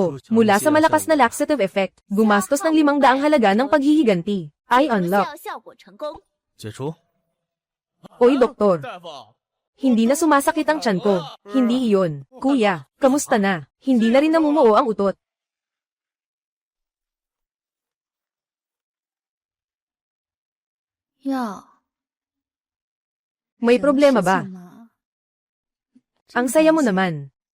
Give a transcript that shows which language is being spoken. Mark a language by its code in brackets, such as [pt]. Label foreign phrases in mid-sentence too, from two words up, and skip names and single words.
[tl] Mula sa malakas na laxative effect, gumastos ng 500 halaga ng paghihiganti. Ay unlock. [zh] 效果成功。解除。 [tl] Oy doktor, hindi na sumasakit ang tiyan ko. Hindi iyon. Kuya, kamusta na? Hindi na rin namumuo ang utot. [zh] 药 [tl] May problema ba? Ang saya mo naman.